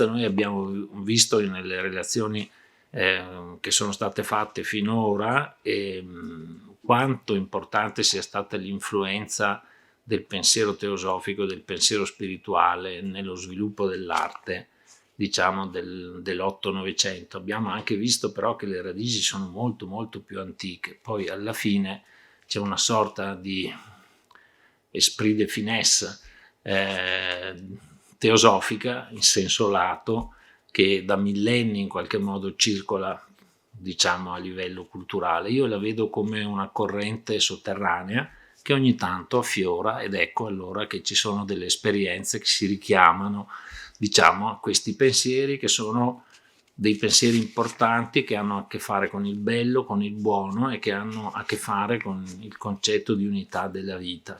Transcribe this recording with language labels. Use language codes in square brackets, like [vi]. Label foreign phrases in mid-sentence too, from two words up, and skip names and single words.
[it] Noi abbiamo visto nelle relazioni che sono state fatte finora quanto importante sia stata l'influenza del pensiero teosofico, del pensiero spirituale nello sviluppo dell'arte, diciamo, dell'8-900. Abbiamo anche visto però che le radici sono molto molto più antiche. Poi alla fine c'è una sorta di [fr] esprit de finesse [it] teosofica in senso lato, che da millenni in qualche modo circola, diciamo, a livello culturale. Io la vedo come una corrente sotterranea che ogni tanto affiora, ed ecco allora che ci sono delle esperienze che si richiamano, diciamo, a questi pensieri, che sono dei pensieri importanti, che hanno a che fare con il bello, con il buono, e che hanno a che fare con il concetto di unità della vita.